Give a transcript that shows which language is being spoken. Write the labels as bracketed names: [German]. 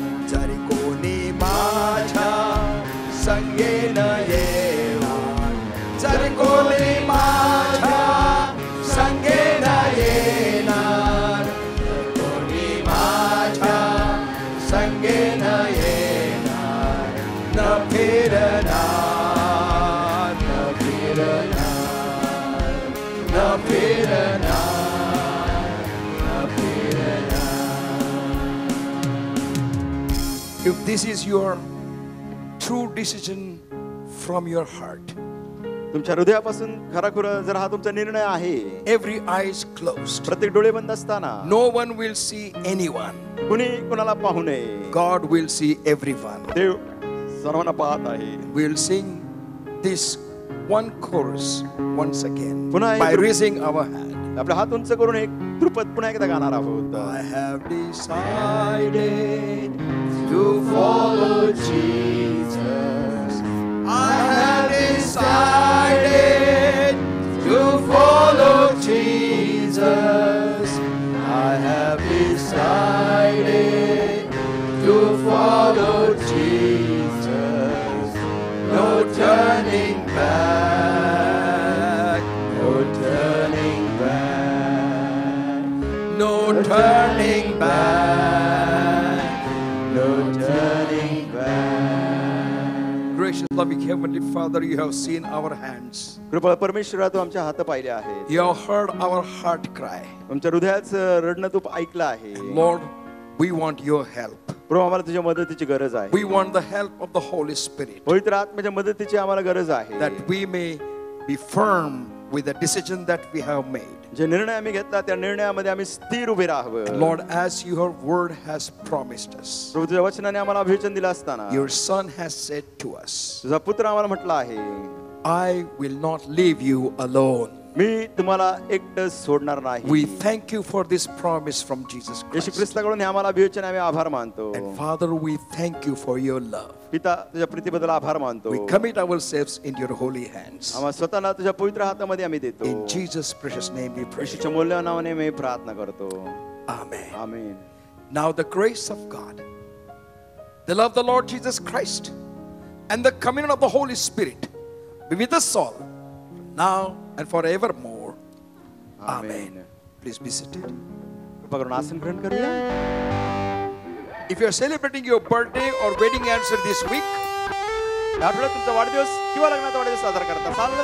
[Marathi] जरी कोणी माझ्या संगे न येणार, जरी कोणी माझ्या संगे न येणार, जर कोणी माझ्या संगे न येणार, न फिरणार, न फिरणार, न फिरणार, न फिरणार. [English] If this is your true decision from your heart, [Marathi] तुमच्या हृदयापासून खराखुरा जर हा तुमचा निर्णय आहे, [English] every eye is closed, [Marathi] प्रत्येक डोळे बंद असताना [English] no one will see anyone, [Marathi] कुणी कुणाला पाहू नये. [English] God will see everyone. [Marathi] देव सर्वांना पाहत आहे. [English] We'll sing this one chorus once again [Marathi] पुन्हा [English] by [Marathi] एक- [English] raising our hand. [Marathi] आपला हात उंच करून एक ध्रुपद पुन्हा एकदा गाणार आहोत. [English] I have decided to follow Jesus. I have decided to follow Jesus. I have decided to follow Jesus. No turning back, no turning back, no turning back, no turning back. Gracious, loving Heavenly Father, you have seen our hands. [Marathi] कृपा परमेश्वरा, तू आमच्या हात पाहिले आहेत. [English] You have heard our heart cry. [Marathi] आमच्या हृदयाचं रडणं तू ऐकलं आहे. [English] Lord, we want your help. [Marathi] प्रभू, आम्हाला तुझ्या मदतीची गरज आहे. [English] We want the help of the Holy Spirit, [Marathi] पवित्र आत्म्याच्या मदतीची आम्हाला गरज आहे. [English] that we may be firm with the decision that we have made. [Marathi] जे निर्णय आम्ही घेतला त्या निर्णयामध्ये आम्ही स्थिर उभे राहावं. [English] And Lord, as your word has promised us, [Marathi] प्रभू, तुझ्या वचनाने आम्हाला अभिवचन दिलं असताना [English] your Son has said to us, [Marathi] तुझा पुत्र आम्हाला म्हटला आहे, [English] I will not leave you alone. [Marathi] मी तुम्हाला एकटंच सोडणार नाही. [English] We thank you for this promise from Jesus [Marathi] Yeshu [English] Christ. [Marathi] ख्रिस्ताकडून हे आम्हाला अभिवचन आम्ही आभार मानतो. [English] And Father, we thank you for your love. [Marathi] पिता, तुझ्या प्रीतीबद्दल आभार मानतो. [English] We commit ourselves in your holy hands. [Marathi] आम्हाला स्वतःला तुझ्या पवित्र हातामध्ये आम्ही देतो. [English] In Jesus' precious name we pray. [Marathi] येशूच्या मूल्यवान नावाने मी प्रार्थना करतो. [English] Amen. [Marathi] Amen. [English] Now the grace of God, the love of the Lord Jesus Christ, and the communion of the Holy Spirit be with us all, now and forevermore. Amen. Please be seated. [Marathi] कृपा करून आसन ग्रहण करूया. [English] If you are celebrating your birthday or wedding anniversary this week, [Marathi] या आठवड्यात तुमचा वाढदिवस किंवा लग्नाचा वाढदिवस साजरा करत असाल,